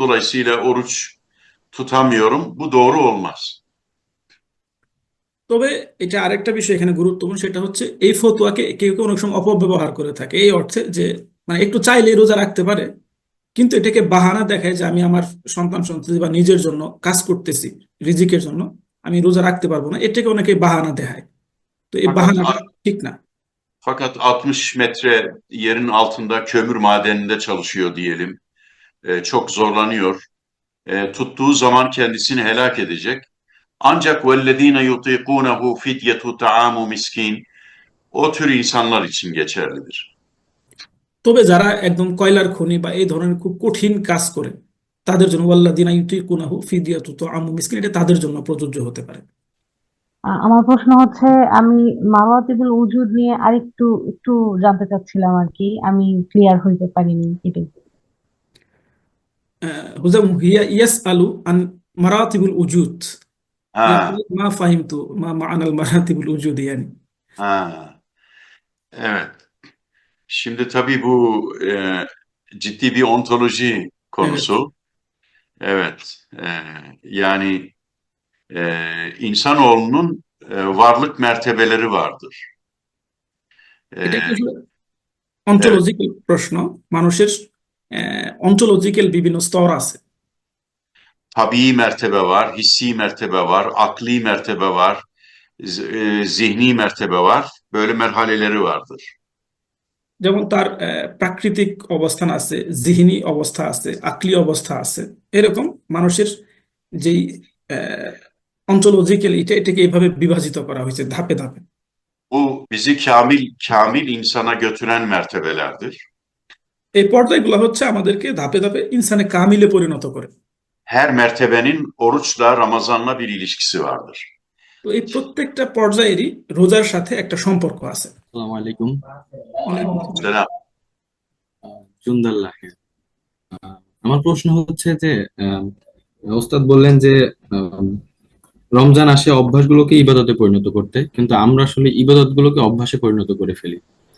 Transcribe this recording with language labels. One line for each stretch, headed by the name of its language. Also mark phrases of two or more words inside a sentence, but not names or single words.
Turkish: Dolayısıyla oruç tutamıyorum. Bu doğru olmaz.
Bangla: তবে এটা আরেকটা বিষয় এখানে গুরুত্বপূর্ণ, সেটা হচ্ছে এই ফতোয়াকে কেউ কেউ অনেক সময় অপব্যবহার করে থাকে, এই অর্থে যে মানে একটু চাইলেই রোজা রাখতে পারে, কিন্তু এটাকে বাহানা দেখায় যে আমি আমার সন্তান সন্ততি বা নিজের জন্য কাজ করতেছি, রিজিকের জন্য আমি রোজা রাখতে পারবো না, এটাকে অনেকে বাহানা দেখায়। তো এই Fakat বাহানাটা ঠিক না।
Turkish: Fakat 60 metre yerin altında kömür madeninde çalışıyor diyelim. Çok zorlanıyor. Tuttuğu zaman kendisini helak edecek. Ancak
Arabic: والذين يطيقونه فدية طعام مسكين
Turkish: o tür insanlar için geçerlidir.
Bangla: তবে যারা একদম কয়লার খনি বা এই ধরনের খুব কঠিন কাজ করে তাদের জন্য
Arabic: والذين يطيقونه فدية طعام مسكين,
Bangla: এটা তাদের জন্য প্রযোজ্য হতে পারে। আমার প্রশ্ন হচ্ছে, আমি মাওয়াতিবুল উজুদ নিয়ে আরেকটু একটু জানতে চাচ্ছিলাম আর কি, আমি ক্লিয়ার হইতে পারিনি এটাই।
Arabic: হুজাম هي يسأل عن مراتب الوجود, Ha, يقول ما فهمت ما معنى المراتب الوجود yani।
Turkish: ha, evet. Şimdi tabii bu ciddi bir ontoloji Evet. konusu. Evet. Yani insanoğlunun varlık mertebeleri vardır.
Bangla: এটা E, কি আসলে
Turkish: evet.
Bangla: অন্টোলজিক্যাল প্রশ্ন, মানুষের অন্টোলজিক্যাল বিভিন্ন স্তর আছে।
Turkish: Tabii mertebe var, hissi mertebe var, akli mertebe var, zihni mertebe var. Böyle merhaleleri vardır.
Bangla: যেমন তার প্রাকৃতিক অবস্থান আছে, জিহনি অবস্থা আছে, আকলি অবস্থা আছে, এরকম মানুষের যেই অন্টোলজিক্যাল এটাকে এইভাবে বিভাজিত করা হয়েছে ধাপে ধাপে।
Turkish: Bu bizi kamil insana götüren mertebelerdir.
Bangla: এই পর্যায়গুলো হচ্ছে আমাদেরকে ধাপে ধাপে ইনসানে কামিলে পরিণত করে।
Turkish: Her mertebenin oruçla, Ramazan'la bir ilişkisi vardır.
Bangla: তো এই প্রত্যেকটা পর্যায়েরই রোজার সাথে একটা সম্পর্ক আছে।
Arabic: السلام عليكم. وعليكم السلام.
Turkish: Selam.
Bangla: জুন্দাল্লাহ। আমার প্রশ্ন হচ্ছে যে ওস্তাদ বললেন যে রমজান আসে অভ্যাসগুলোকে ইবাদতে পরিণত করতে, কিন্তু আমরা আসলে ইবাদতগুলোকে অভ্যাসে পরিণত করে ফেলি।